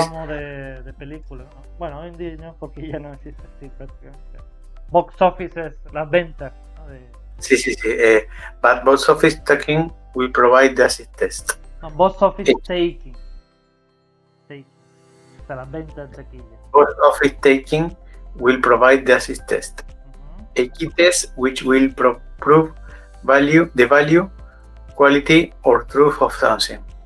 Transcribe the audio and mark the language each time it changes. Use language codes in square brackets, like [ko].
[es] Hablamos de películas, ¿no? Bueno, hoy en día no, porque ya no existe así prácticamente. Box office es las ventas, ¿no? Sí. [en] But box office taking will provide the acid test. No, box office taking. [es] O sea, las ventas de taquilla. [en] Box office taking will provide the acid test. A key test which will prove the value, quality, or truth of something.